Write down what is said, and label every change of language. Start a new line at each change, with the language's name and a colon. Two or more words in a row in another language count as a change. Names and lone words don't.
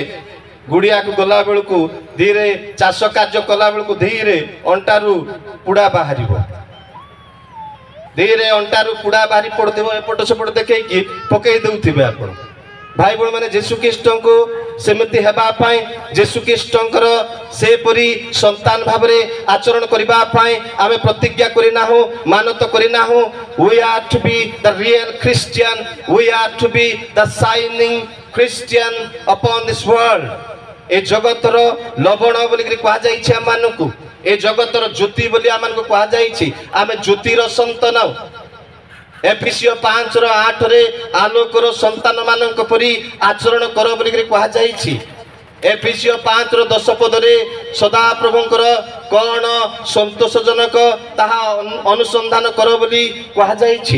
Odia: ଗୁଡିଆକୁ ଗଲା ବେଳକୁ ଧୀରେ ଚାଷ କାର୍ଯ୍ୟ କଲା ବେଳକୁ ଧୀରେ ଅଣ୍ଟାରୁ ପୁଡା ବାହାରିବ, ଧୀରେ ଅଣ୍ଟାରୁ ପୁଡା ବାହାରି ପଡୁଥିବ, ଏପଟ ସେପଟ ଦେଖେଇକି ପକେଇ ଦେଉଥିବେ ଆପଣ। ଭାଇ ଭଉଣୀ ମାନେ ଯୀଶୁଖ୍ରୀଷ୍ଟଙ୍କୁ ସେମିତି ହେବା ପାଇଁ, ଯୀଶୁଖ୍ରୀଷ୍ଟଙ୍କର ସେପରି ସନ୍ତାନ ଭାବରେ ଆଚରଣ କରିବା ପାଇଁ ଆମେ ପ୍ରତିଜ୍ଞା କରିନାହୁଁ, ମାନତ କରିନାହୁଁ।
English: We are to be the real Christian, we are to be the shining Christian upon this world।
Odia: ଏ ଜଗତର ଲବଣ ବୋଲିକି କୁହାଯାଇଛି ଆମମାନଙ୍କୁ, ଏ ଜଗତର ଜ୍ୟୋତି ବୋଲି ଆମମାନଙ୍କୁ କୁହାଯାଇଛି। ଆମେ ଜ୍ୟୋତିର ସନ୍ତାନ। ଏଫେସୀୟ 5:8ରେ ଆଲୋକର ସନ୍ତାନ ମାନଙ୍କ ପରି ଆଚରଣ କର ବୋଲିକି କୁହାଯାଇଛି। ଏଫେସୀୟ 5:10 ପଦରେ ସଦାପ୍ରଭୁଙ୍କର କ'ଣ ସନ୍ତୋଷଜନକ ତାହା ଅନୁସନ୍ଧାନ କର ବୋଲି କୁହାଯାଇଛି।